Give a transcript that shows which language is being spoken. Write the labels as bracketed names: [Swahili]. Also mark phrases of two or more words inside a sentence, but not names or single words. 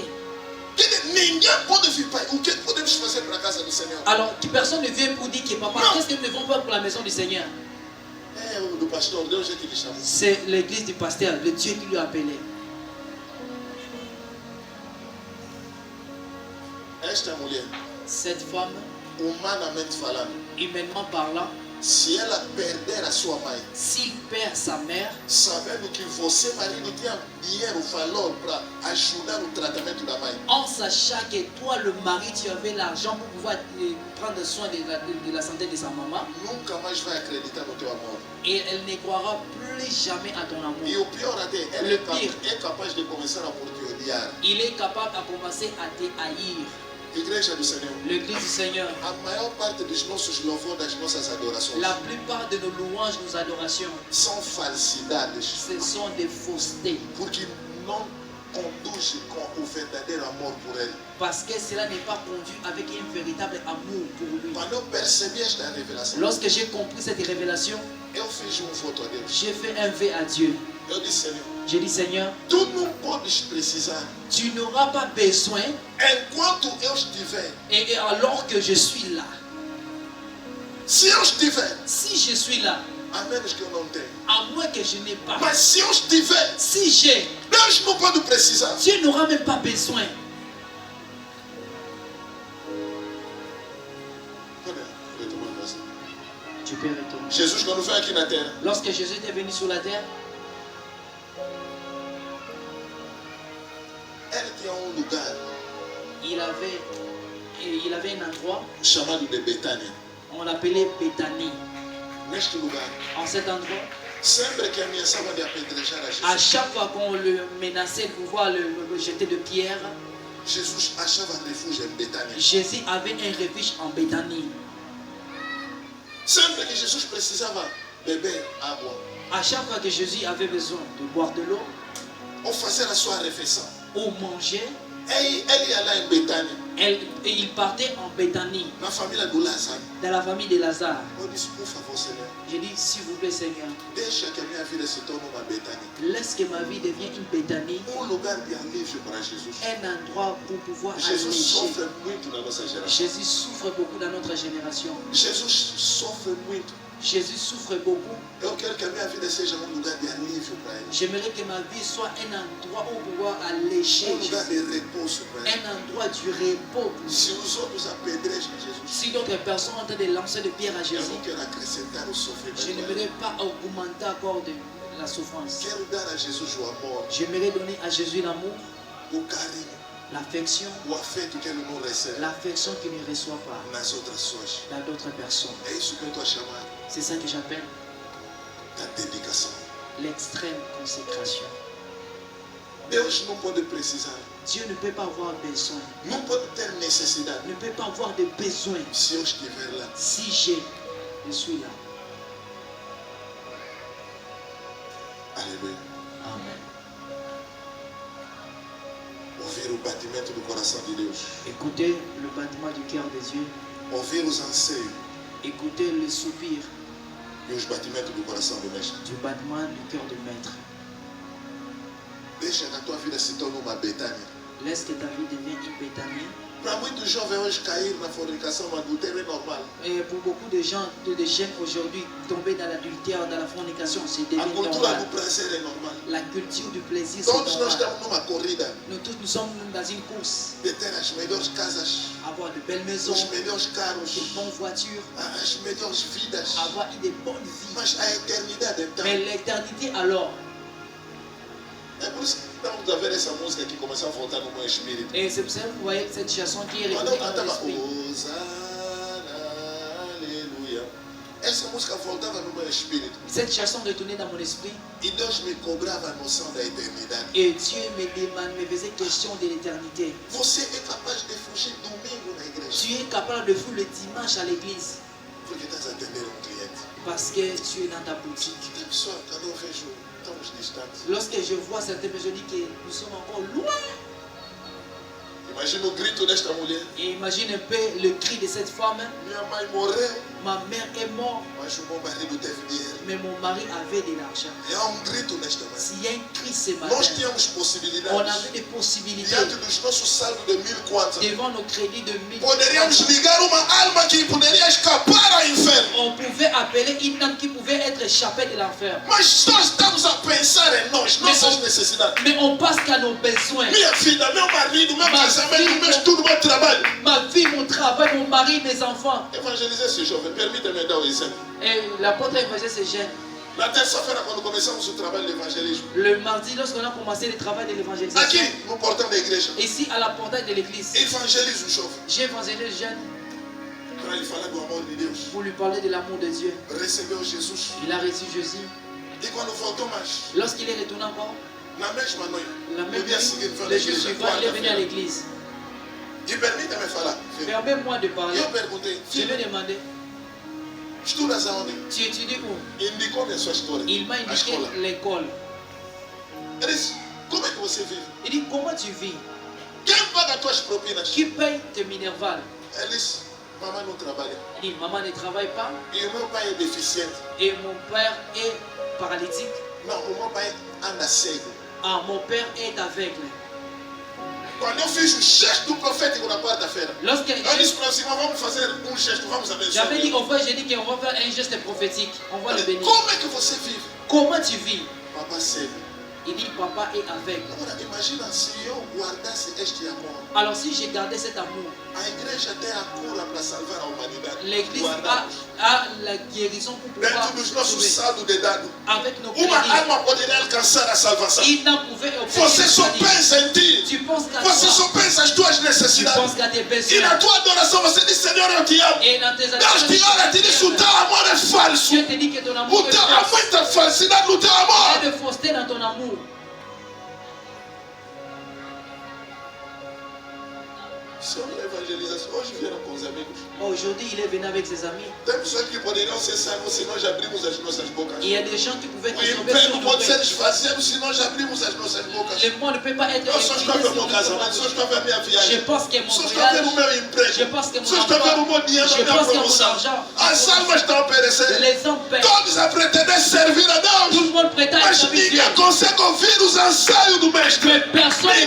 [Portuguese] Quer dizer, ninguém pode vir, pai, o que podemos fazer para a casa do Senhor? [French] Alors, personne ne vient pour dire que papa, Non. qu'est-ce que nous devons faire pour la maison du Seigneur? [Portuguese] É o do pastor, Deus é que lhe chamou. [French] C'est l'église du pasteur, le Dieu qui lui a appelé. [Portuguese] Esta mulher, [French] Cette femme, [Portuguese] humanamente falando, [French] humainement parlant, [Portuguese] se ela perder a sua mãe, [French] s'il perd sa mère, [Portuguese] sabendo que você, marido, tinha dinheiro, valor para ajudar o tratamento da mãe, [French] en sachant que toi, le mari, tu avais l'argent pour pouvoir prendre soin de la santé de sa maman, [Portuguese] nunca mais vai acreditar no teu amor. [French] et elle ne croira plus jamais à ton [Portuguese] E [French] amour. [Portuguese] o pior até, ela [French] Le [Portuguese] é, [French] pire. [Portuguese] é capaz de começar a por te odiar. [French] Il est capable à commencer à te haïr. [Portuguese] Igreja do Senhor, [French] L'église du Seigneur, [Portuguese] a maior parte dos nossos louvores, das nossas adorações, [French] la plupart de nos louanges, nos adorations, [Portuguese] são falsidades, [French] ce sont des faussetés. [Portuguese] porque não conduz com o verdadeiro amor por Ele. [French] Parce que cela n'est pas conduit avec un véritable amour pour lui. [Portuguese] Quando eu percebi esta revelação, [French] Lorsque j'ai compris cette révélation, [Portuguese] eu fiz voto a Deus. [French] j'ai fait un vœu à Dieu. [Portuguese] Eu disse, Senhor, [French] J'ai dit, Seigneur, [Portuguese] tu não podes precisar, [French] tu n'auras pas besoin, [Portuguese] enquanto eu estiver, [French] et alors que je suis là, [Portuguese] se eu estiver, [French] si je suis là, [Portuguese] a menos que eu não tenha, [French] à moins que je n'ai pas, [Portuguese] mas se eu estiver, [French] si j'ai, [Portuguese] Deus não pode precisar. [French] Dieu n'aura même pas besoin. [Portuguese] Olha, eu tô mandando assim. [French] Tu peux retourner. [Portuguese] Jesus, quando veio aqui na terra, [French] Lorsque Jésus était venu sur la terre, [Portuguese] ele tinha lugar [French] il avait un endroit, [Portuguese] chamado de Betânia. [French] on l'appelait Béthanie. [Portuguese] Neste lugar, [French] En cet endroit, [Portuguese] sempre que ameaçavam de apedrejar a [French] à [Portuguese] Jesus, [French] chaque fois qu'on le menaçait de pouvoir le jeter de pierre, [Portuguese] Jesus achava refúgio em Betânia. [French] Jésus avait un refuge en Béthanie. [Portuguese] Sempre que Jesus precisava beber água [French] À chaque fois que Jésus avait besoin de boire de l'eau [Portuguese] ou fazer a sua refeição, [French] ou manger, [Portuguese] ele ia lá em Betânia, [French] et il partait en Béthanie, [Portuguese] na família do Lázaro. [French] dans la famille de Lazare. [Portuguese] Eu disse, por favor, Senhor, [French] J'ai dit, s'il vous plaît Seigneur, [Portuguese] deixa que a minha vida se torne uma Betânia. [French] laisse que ma vie devienne une Béthanie, [Portuguese] Lugar de alívio para Jesus. [French] un endroit pour pouvoir [Portuguese] Jesus [French] alléger. [Portuguese] sofre muito na nossa geração. [French] Jésus souffre beaucoup dans notre génération. [Portuguese] Jesus sofre muito [French] Jésus souffre beaucoup. [Portuguese] Eu quero que a minha vida seja lugar de alívio para Ele. [French] J'aimerais que ma vie soit un endroit où pouvoir alléger, [Portuguese] Lugar de repouso para Ele. [French] un endroit du repos. [Portuguese] Se os outros apedrejam Jesus, [French] Si d'autres personnes sont en train de lancer des pierres à [Portuguese] eu [French] Jésus, [Portuguese] não quero acrescentar o sofrimento. [French] je n'aimerais pas augmenter encore de la souffrance. [Portuguese] Quero dar a Jesus o amor, [French] J'aimerais donner à Jésus l'amour, [Portuguese] o carinho, [French] l'affection, [Portuguese] o afeto que Ele não recebe [French] l'affection qu'il ne reçoit pas [Portuguese] nas outras pessoas. [French] dans d'autres personnes. [Portuguese] É isso que eu estou a chamar [French] C'est ça que j'appelle [Portuguese] da dedicação. [French] l'extrême consécration. [Portuguese] Deus não pode precisar, [French] Dieu ne peut pas avoir besoin, [Portuguese] não pode ter necessidade [French] ne peut pas avoir de besoin [Portuguese] se eu estiver lá. [French] si je suis là. [Portuguese] Aleluia. [French] Amen. [Portuguese] Ouvir o batimento do coração de Deus. [French] Écoutez le battement du cœur de Dieu, [Portuguese] Ouvir os anseios [French] écoutez le soupir [Portuguese] e os batimentos do coração do Mestre. [French] du battement du cœur du Maître. [Portuguese] Deixa que a tua vida se torne uma Betânia. [French] Laisse que ta vie devienne une Béthanie. [Portuguese] Para muitos jovens hoje cair na fornicação, no adultério é normal. [French] Et pour beaucoup de gens, de jeunes aujourd'hui, tomber dans l'adultère, dans la fornication, c'est [Portuguese] A [French] devenu [Portuguese] cultura [French] normal. [Portuguese] do prazer é normal. [French] La culture du plaisir, c'est [Portuguese] Todos nós [French] normal. [Portuguese] estamos numa corrida [French] Nous tous, nous sommes dans une course. [Portuguese] de ter as melhores casas, [French] Avoir de belles maisons, [Portuguese] os melhores [French] de [Portuguese] carros, [French] bonnes voitures, [Portuguese] as melhores vidas. [French] avoir une bonne vie. [Portuguese] Mas a eternidade então. [French] Mais l'éternité alors, [Portuguese] É por isso que estamos a ver essa música que começou a voltar no meu espírito. [French] et c'est pour ça que vous voyez cette chanson qui est [Portuguese] Quando [French] revenue [Portuguese] eu [French] dans mon [Portuguese] cantava [French] esprit. [Portuguese] Hosanna, aleluia, essa música voltava no meu espírito. [French] Cette chanson retournait dans mon esprit [Portuguese] E Deus me cobrava a noção da eternidade. [French] et Dieu me demande, me faisait question de l'éternité. [Portuguese] Você é capaz de fugir domingo na igreja [French] Tu es capable de fuir le dimanche à l'église [Portuguese] porque estás a atender cliente. [French] parce que tu es dans ta boutique. [Portuguese] Tem pessoa, quando eu vejo, estamos distantes. [French] Lorsque je vois certaines personnes, je dis que nous sommes encore loin. [Portuguese] Imagina o grito desta mulher. [French] Et imagine un peu le cri de cette femme. [Portuguese] Minha mãe morreu, [French] Ma mère est morte, [Portuguese] mas o meu marido teve dinheiro. [French] mais mon mari avait de l'argent. [Portuguese] E há grito nesta manhã. [French] S'il y a un cri ce matin, [Portuguese] Nós tínhamos [French] on [Portuguese] possibilidades. [French] avait des possibilités [Portuguese] Diante dos nossos saldos de 1000 quantos. [French] devant nos crédits de 1000. [Portuguese] Poderíamos ligar uma alma que poderia escapar ao inferno. [French] On pouvait appeler une âme qui pouvait être échappée de l'enfer. [Portuguese] Mas nós estamos a pensar em nós, nossas necessidades. [French] Mais on pense qu'à nos besoins. [Portuguese] Minha vida, meu marido, meu Mas casamento, filho- meu estudo, meu trabalho. [French] Ma vie, mon travail, mon mari, mes enfants. [Portuguese] Evangelizer esse jovem, permita-me dar um exemplo. [French] Et l'apôtre évangéliste se gêne. [Portuguese] Na terça-feira, quando começamos o trabalho de evangelismo, [French] Le mardi, lorsqu'on a commencé le travail de l'évangélisation, [Portuguese] aqui no portão da igreja, [French] ici à la portail de l'église, [Portuguese] evangeliza o jovem [French] j'ai évangélisé le jeune [Portuguese] para lhe falar do amor de Deus. [French] pour lui parler de l'amour de Dieu. [Portuguese] Recebeu Jesus. [French] Il a reçu Jésus. [Portuguese] E quando voltou mais, [French] Lorsqu'il est retourné encore, [Portuguese] na mesma noite, [French] la [Portuguese] no [French] même [Portuguese] dia [French] nuit, [Portuguese] seguinte, foi na [French] le jour [Portuguese] igreja, [French] suivant, il est venu à [Portuguese] quarta-feira. [French] l'église. [Portuguese] E permita-me falar. [French] Permets-moi de [Portuguese] E [French] parler. [Portuguese] eu perguntei, [French] Je lui [Portuguese] filho, [French] ai demandé, [Portuguese] estudas aonde? [French] tu étudies où? [Portuguese] Indicou-me a sua história. [French] Il m'a [Portuguese] A [French] indiqué [Portuguese] escola. [French] l'école. [Portuguese] Ele disse, como é que você vive? [French] Il dit, comment tu vis? [Portuguese] Quem paga as tuas propinas? [French] Qui paye tes minervales? [Portuguese] Ele disse, mamãe não trabalha. [French] Il dit, maman ne travaille pas [Portuguese] E o meu pai é deficiente. [French] et mon père est paralytique. [Portuguese] Não, o meu pai anda cego. [French] Ah, mon père est aveugle. [Portuguese] Quando eu fiz o gesto profético na quarta-feira, [French] Lorsque [Portuguese] eu disse para você, vamos fazer um gesto, vamos abençoar. [French] j'avais dit [Portuguese] ele. [French] au frère, j'ai dit qu'on va faire un geste prophétique. On va le bénir. [Portuguese] Como é que você vive? [French] Comment tu vis? [Portuguese] Papá cego. [French] Il dit, papa est aveugle. [Portuguese] Agora, imagina se eu guardasse este amor. [French] Alors si j'ai gardé cet amour, [Portuguese] A igreja tem a cura para salvar a humanidade. [French] l'église [Portuguese] Guardamos. [French] a la guérison pour pouvoir [Portuguese] Dentro dos nossos [French] sauver. [Portuguese] saldos de dado, [French] Avec nos [Portuguese] uma [French] crédits. [Portuguese] alma poderia alcançar a salvação. [French] Il n'en pouvait obtenir [Portuguese] Você [French] le [Portuguese] só [French] crédit. [Portuguese] pensa em ti. [French] Tu penses qu'à [Portuguese] Você [French] toi. [Portuguese] só pensa as tuas [French] Tu [Portuguese] necessidades. [French] penses qu'à tes [Portuguese] E na [French] besoins. [Portuguese] tua adoração você diz, Senhor, eu te amo. [French] Et dans tes [Portuguese] Deus te olha e te diz, o teu amor é falso. [French] Dieu te dit que ton amour [Portuguese] O [French] est [Portuguese] teu, há [French] fausse. [Portuguese] muita falsidade no teu [French] Il y a [Portuguese] amor. [French] de fausseté dans ton amour. [Portuguese] Isso é uma evangelização. Hoje vieram com os amigos. [French] Aujourd'hui, il est venu avec ses amis. [Portuguese] Tem pessoas que poderiam ser salvos se nós abrirmos as nossas bocas. [French] Il y a des gens qui pouvaient [Portuguese] O [French] te sauver [Portuguese] inferno [French] sur [Portuguese] pode [French] nos [Portuguese] ser [French] mains. [Portuguese] esvaziado se nós abrirmos as nossas bocas. [French] Le monde ne peut pas être [Portuguese] Eu só estou a ver o meu [French] infinité [Portuguese] casamento, só estou a ver a minha [French] Je [Portuguese] viagem. [French] pense que mon [Portuguese] Só estou a ver o [French] voyage, [Portuguese] meu [French] je [Portuguese] emprego. [French] pense que mon [Portuguese] Só estou a ver o meu [French] emploi, [Portuguese] dinheiro, a [French] je [Portuguese] minha [French] pense que mon [Portuguese] promoção. [French] argent, [Portuguese] As almas estão a perecer. [French] les hommes paient. [Portuguese] Todos a pretender servir a [French] Tout [Portuguese] Deus. [French] le monde prétend [Portuguese] Mas [French] être [Portuguese] ninguém [French] Dieu. [Portuguese] consegue ouvir os anseios do mestre. [French] Mais personne ne